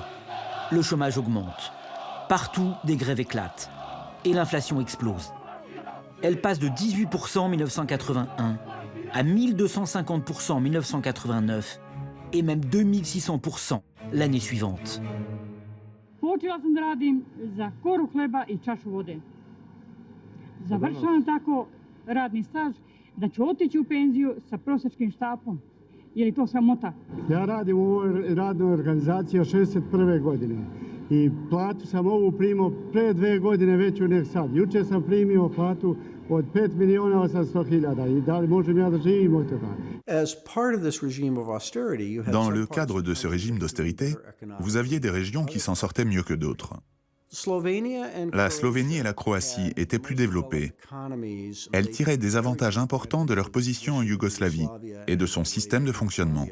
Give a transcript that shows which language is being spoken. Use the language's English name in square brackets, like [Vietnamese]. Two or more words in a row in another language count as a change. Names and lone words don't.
[French] Le chômage augmente. Partout, des grèves éclatent. Et l'inflation explose. Elle passe de 18% en 1981 à 1250% en 1989 et même 2600% l'année suivante. [Serbian] Završavam tako radni staž da ću otići u penziju sa prosječnim štapom. Je li to sramota? Ja radim u ovoj radnoj organizaciji od 61. godine i platu sam ovu primio pre 2 godine veću nek sad. Juče sam primio platu od 5.800.000 i da li možem ja da živim od toga? [French] Dans le cadre de ce régime d'austérité, vous aviez des régions qui s'en sortaient mieux que d'autres. La Slovénie et la Croatie étaient plus développées. Elles tiraient des avantages importants de leur position en Yougoslavie et de son système de fonctionnement.